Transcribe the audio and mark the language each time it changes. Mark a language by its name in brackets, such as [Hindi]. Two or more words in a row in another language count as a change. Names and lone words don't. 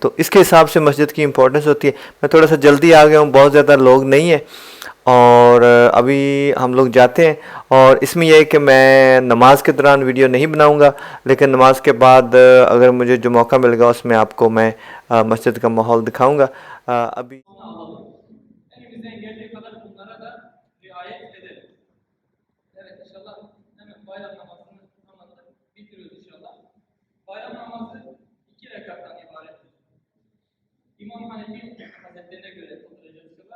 [Hindi] तो इसके हिसाब से मस्जिद की इम्पोर्टेंस होती है। मैं थोड़ा सा जल्दी आ गया हूँ, बहुत ज़्यादा लोग नहीं है और अभी हम लोग जाते हैं। और इसमें यह है कि मैं नमाज के दौरान वीडियो नहीं बनाऊंगा, लेकिन नमाज के बाद अगर मुझे जो मौका मिलेगा उसमें आपको मैं मस्जिद का माहौल दिखाऊंगा। अभी [Turkish] Elimizden geldiği kadar bunlara da riayet edelim. Evet inşallah hemen bayram namazını anlatıp bitiriyoruz inşallah. Bayram namazı 2 rekattan ibarettir. İmam Hanefi Hazretlerine göre kılınacak inşallah.